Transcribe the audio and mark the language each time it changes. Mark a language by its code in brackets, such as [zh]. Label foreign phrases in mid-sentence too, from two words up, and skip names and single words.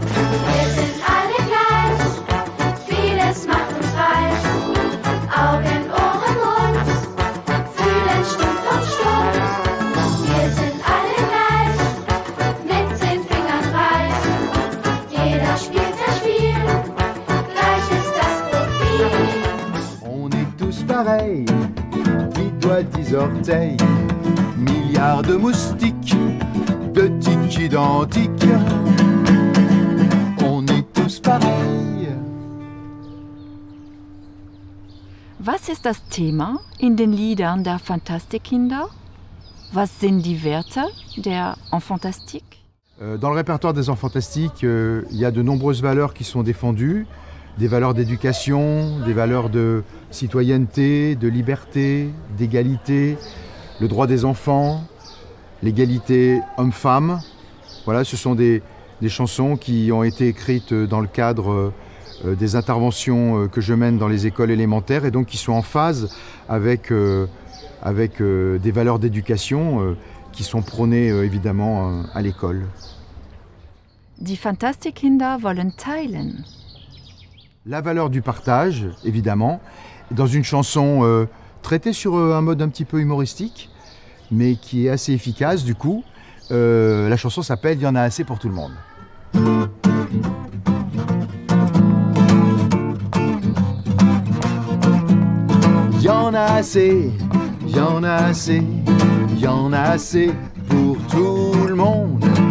[de] Wir sind alle gleich, vieles macht uns reich, Augen, Ohren, Mund, fühlen stimmt und stumm. Wir sind alle gleich, mit 10 Fingern reich. Jeder spielt sein Spiel, gleich ist das Profil. [fr] On est tous pareils, 10 doigts, 10 orteils, milliards de moustiques, de tiques identiques. On est tous pareils. [de] Was ist das Thema in den Liedern der Fantastikkinder? Was sind die Werte der Enfantastique? [fr] Dans le répertoire des Enfants Fantastiques, il y a de nombreuses valeurs qui sont défendues, des valeurs d'éducation, des valeurs de citoyenneté, de liberté, d'égalité, le droit des enfants, l'égalité homme-femme. Voilà, ce sont des chansons qui ont été écrites dans le cadre des interventions que je mène dans les écoles élémentaires et donc qui sont en phase avec des valeurs d'éducation qui sont prônées évidemment à l'école. [de] Die Fantastikkinder wollen teilen. [fr] La valeur du partage, évidemment, dans une chanson traitée sur un mode un petit peu humoristique, mais qui est assez efficace du coup. La chanson s'appelle « Il y en a assez pour tout le monde ». Il y en a assez, il y en a assez, il y en a assez pour tout le monde.